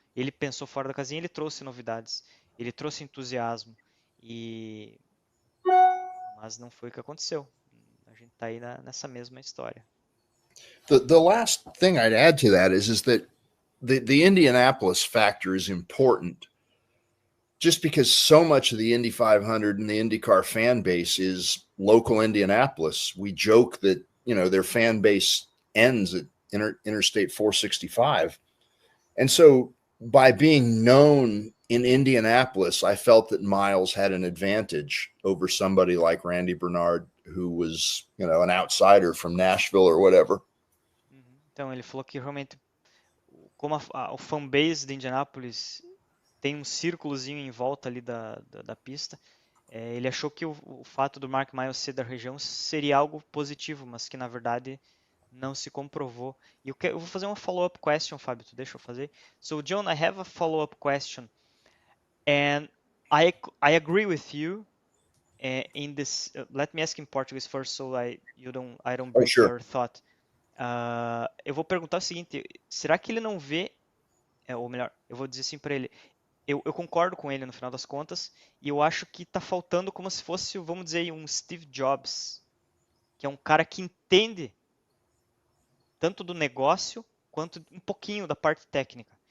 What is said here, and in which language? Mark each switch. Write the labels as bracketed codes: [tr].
[pt] Ele pensou fora da casinha, ele trouxe novidades, ele trouxe entusiasmo, mas não foi o que aconteceu. A gente está aí nessa mesma história. [en] The last thing I'd add to that is that the Indianapolis factor is important, just because so much of the Indy 500 and the IndyCar fan base is local Indianapolis. We joke that, their fan base ends at Interstate 465. And so by being known in Indianapolis, I felt that Miles had an advantage over somebody like Randy Bernard, who was, an outsider from Nashville or whatever. [pt] Então, ele falou que realmente, como o fanbase de Indianápolis tem um círculozinho em volta ali da pista, ele achou que o fato do Mark Miles ser da região seria algo positivo, mas que na verdade não se comprovou. E eu vou fazer uma [en] follow-up question, [pt] Fábio, tu deixa eu fazer? [en] So, John, I have a follow-up question, and I agree with you in this. Let me ask in Portuguese first, so I don't break sure. your thought. [pt] Eu vou perguntar o seguinte: será que ele não vê, ou melhor, eu vou dizer assim para ele, eu concordo com ele no final das contas, e eu acho que está faltando como se fosse, vamos dizer, um Steve Jobs, que é um cara que entende tanto do negócio quanto um pouquinho da parte técnica.